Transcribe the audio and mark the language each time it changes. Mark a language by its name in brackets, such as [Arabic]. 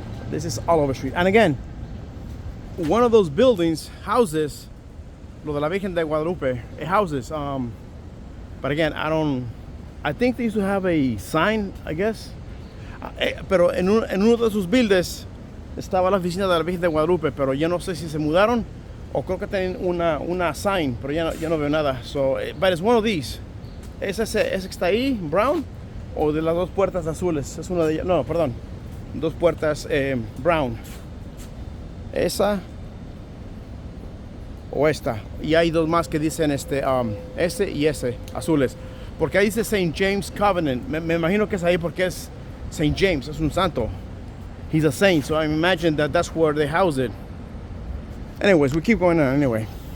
[English] This is Oliver Street, and again, one of those buildings houses [Spanish] lo de la Virgen de Guadalupe. [English] It houses, but again, I think they used to have a sign, I guess. [Spanish] Pero en uno de sus buildings estaba la oficina de la Virgen de Guadalupe, pero yo no sé si se mudaron o creo que tienen una sign, pero ya no veo nada. [English] So, but it's one of these. [Spanish] Ese que está ahí, brown, o de las dos puertas azules. Es una de ellas. No, perdón. Dos puertas brown. Esa o esta. Y hay dos más que dicen ese y ese, azules. Porque ahí dice St. James Covenant. Me imagino que es ahí porque es St. James, es un santo. [English] He's a saint, so I imagine that's where they house it. Anyways, we keep going on anyway.